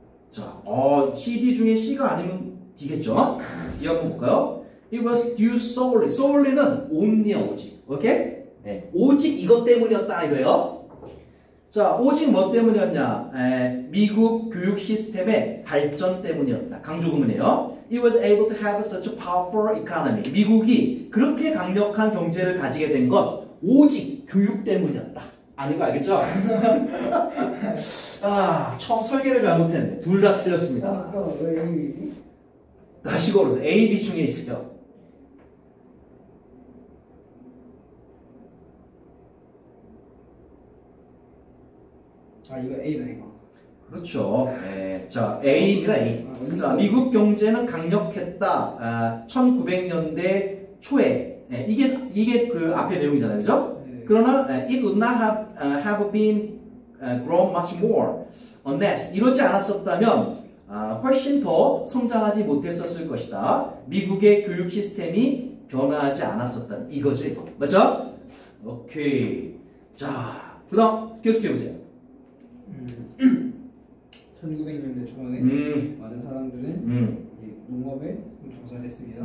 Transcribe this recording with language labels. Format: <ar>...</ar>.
<ko>자, CD 중에 C가 아니면 D겠죠?</ko> <en>D</en> <ko>한번 볼까요?</ko> <en>It was due solely.</en> <ko>solely는 only야, 오직. 오케이? 네, 오직 이것 때문이었다 이거예요. 자, 오직 뭐 때문이었냐? 미국 교육 시스템의 발전 때문이었다. 강조구문이에요.</ko> <en>It was able to have such a powerful economy.</en> <ko>미국이 그렇게 강력한 경제를 가지게 된 건 오직 교육 때문이었다. 아닌 거 알겠죠? 처음 설계를 잘못했네. 둘 다 틀렸습니다. 왜 A이지? 다시 걸어서 A, B 중에 있어요. 이거 A다 이거. 그렇죠. 자, A입니다. A. 자, 미국 경제는 강력했다. 1900년대 초에. 이게 그 앞에 내용이잖아요. 그죠? 네. 그러나</ko> <en>it would not have been grown much more unless</en> <ko>이러지 않았었다면 훨씬 더 성장하지 못했었을 것이다. 미국의 교육 시스템이 변화하지 않았었다는 이거죠. 이거. 맞죠? 오케이. 자, 그 다음 계속해보세요. 1900년대 초반에 많은 사람들은 농업에 종사를 했습니다.</ko>